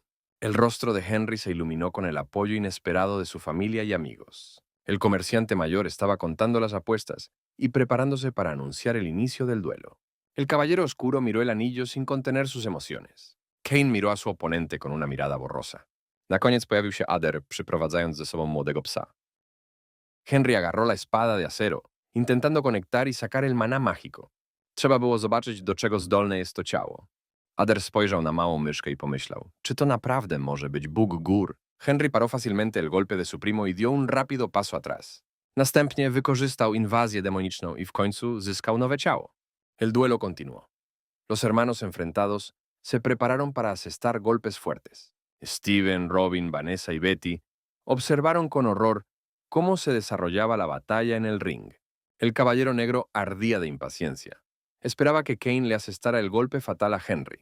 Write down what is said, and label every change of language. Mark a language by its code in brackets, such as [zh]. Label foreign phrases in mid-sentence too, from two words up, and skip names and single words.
[es] El rostro de Henry se iluminó con el apoyo inesperado de su familia y amigos. El comerciante mayor estaba contando las apuestas y preparándose para anunciar el inicio del duelo. El caballero oscuro miró el anillo sin contener sus emociones. Kane miró a su oponente con una mirada borrosa. [pl] Na koniec pojawił się Ader, przyprowadzając ze sobą młodego psa. [es] Henry agarró la espada de acero, intentando conectar y sacar el maná mágico. [pl] Trzeba było zobaczyć, do czego zdolne jest to ciało. Ader spojrzał na małą myszkę i pomyślał, czy to naprawdę może być Bóg gór? [es] Henry paró fácilmente el golpe de su primo y dio un rápido paso atrás. [pl] Następnie wykorzystał inwazję demoniczną i w końcu zyskał nowe ciało. [es] El duelo continuó. Los hermanos enfrentados se prepararon para asestar golpes fuertes. Steven, Robin, Vanessa y Betty observaron con horror cómo se desarrollaba la batalla en el ring. El caballero negro ardía de impaciencia. Esperaba que Kane le asestara el golpe fatal a Henry.